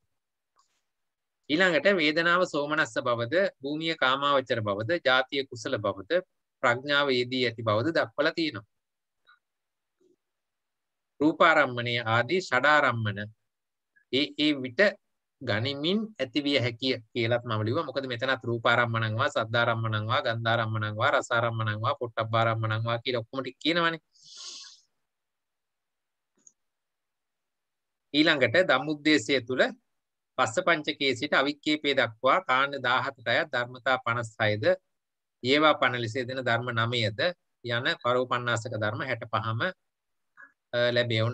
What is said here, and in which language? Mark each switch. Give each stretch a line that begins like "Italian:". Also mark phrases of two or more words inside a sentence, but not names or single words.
Sinhala: ඊළඟට වේදනාව සෝමනස්ස බවද, භූමිය කාමාවචර බවද, ජාතිය කුසල බවද, ප්‍රඥාව යෙදී ඇති බවද දක්වලා තියෙනවා. රූපාරම්මණය ආදී ෂඩාරම්මන ඒ විට ගනිමින් ඇතිවිය හැකිය කියලාත් මම ලිව්වා. මොකද මෙතනත්
Pali: රූපාරම්මණං වා, සද්ධාරම්මණං වා, ගන්ධාරම්මණං වා, රසාරම්මණං වා, පොට්ටබ්බාරම්මණං වා
Sinhala: කියලා ඔක්කොම ටික කියනවනේ. ඊළඟට ධම්මුද්දේශය තුල පස්ස පංචකයේ සිට අවික්කේපේ දක්වා කාණ්ඩ 17ට අයත් ධර්මතා 56ද ඒවා පණ ලෙස දෙන ධර්ම 9ද යන පරෝපන්නාසක ධර්ම 65ම ලැබෙවුන්.